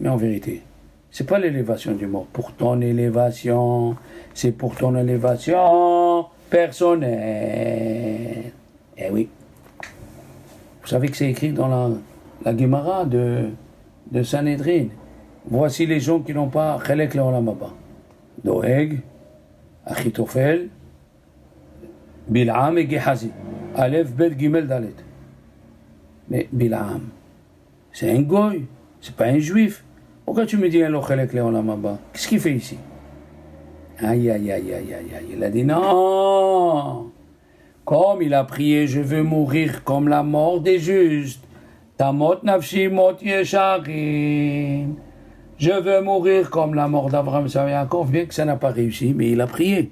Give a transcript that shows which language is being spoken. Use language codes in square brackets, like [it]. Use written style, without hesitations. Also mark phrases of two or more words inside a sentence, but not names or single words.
[fr] Mais en vérité, c'est pas l'élévation du mort. Pour ton élévation, c'est pour ton élévation personnelle. Eh oui. Vous savez que c'est écrit dans la Gemara de Sanhedrin. Voici les gens qui n'ont pas [he] חלק לעולם הבא. [fr] Doeg, Achitofel, Bil'am et Gehazi. [he] אלף בית גימל דלת. [fr] Mais Bil'am, c'est un goy, c'est pas un juif. Pourquoi tu me dis un [he] לו חלק לעולם הבא? [fr] Qu'est-ce qu'il fait ici? Aïe. Il a dit non. Comme il a prié, je veux mourir comme la mort des justes. [he] תמות נפשי מות ישרים. [fr] Je veux mourir comme la mort d'Abraham et Yaakov, bien que ça n'a pas réussi, mais il a prié.